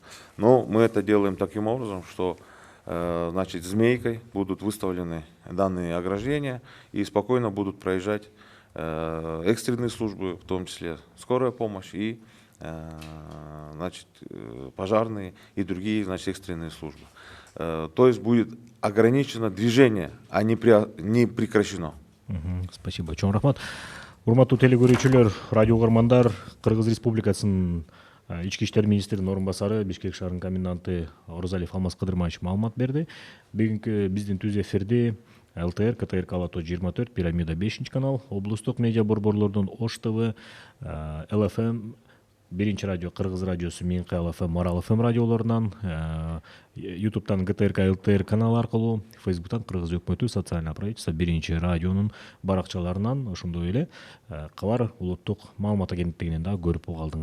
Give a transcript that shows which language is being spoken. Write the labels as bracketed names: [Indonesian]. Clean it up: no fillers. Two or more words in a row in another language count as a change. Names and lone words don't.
[Russian] Но мы это делаем таким образом, что значит, змейкой будут выставлены данные ограждения и спокойно будут проезжать экстренные службы, в том числе скорая помощь и значит, пожарные и другие, значит, экстренные службы. То есть будет ограничено движение, а не прекращено. Спасибо. [Kyrgyz] Чоң рахмат. Урматтуу телекөрүүчүлөр, радио угармандар, Кыргыз Республикасынын ички иштер министринин орун басары, Бишкек шаарынын коменданты Орозалиев Алмаз Кадырбаевич маалымат берди. Бүгүнкү биздин түз эфирде ЛТР, КТРК Алатоо 24, Пирамида 5 канал, облустук медиа борборлордун Ош ТВ, ЛФМ, Биринчи радио, Кыргыз радиосу, Минкы ЛФМ, Марал ФМ радиолорунан, ютубтан ГТРК ЛТР канал аркылуу, фейсбуктан Кыргыз өкмөтү [Russian] социальное правительство [Kyrgyz] Биринчи радионун баракчаларынан, ошондой эле Кабар улуттук маалымат агенттигинен да көрүп калдыңыздар.